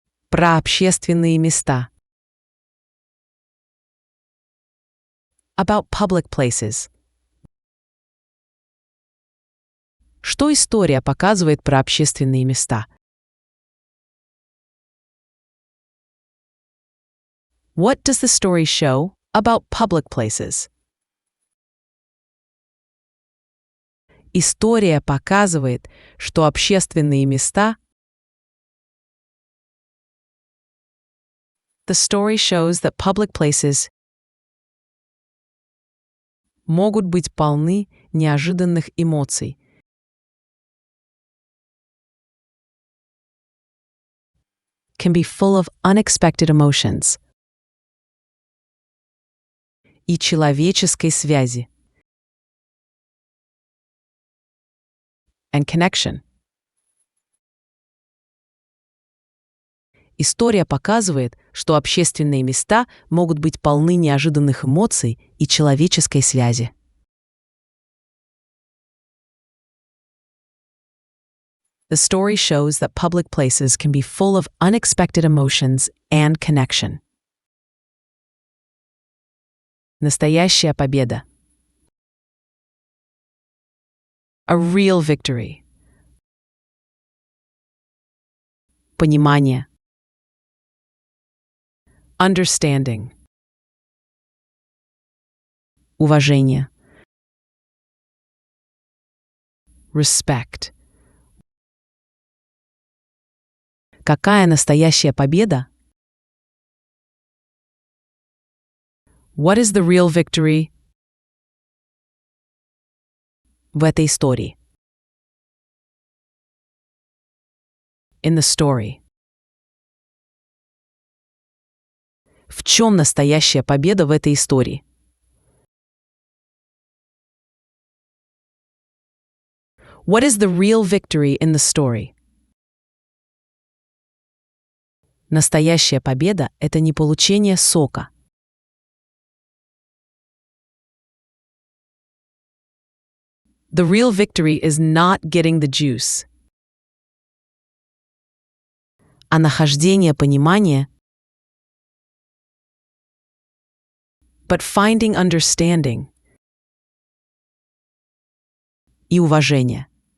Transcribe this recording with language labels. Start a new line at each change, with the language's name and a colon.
Russian: Про общественные места.
English: About public places.
Russian: Что история показывает про общественные места?
English: What does the story show about public places?
Russian: История показывает, что общественные места.
English: The story shows that public places
Russian: могут быть полны неожиданных эмоций.
English: Can be full of unexpected emotions.
Russian: И человеческой связи.
English: And connection.
Russian: История показывает, что общественные места могут быть полны неожиданных эмоций и человеческой связи.
English: The story shows that public places can be full of unexpected emotions and connection.
Russian: Настоящая победа.
English: A real victory.
Russian: Понимание.
English: Understanding.
Russian: Уважение.
English: Respect.
Russian: Какая настоящая победа?
English: What is the real victory?
Russian: В этой истории.
English: In the story.
Russian: В чем настоящая победа в этой истории?
English: What is the real victory in the story?
Russian: Настоящая победа — это не получение сока.
English: The real victory is not getting the juice.
Russian: А нахождение понимания,
English: but finding understanding
Russian: и уважение.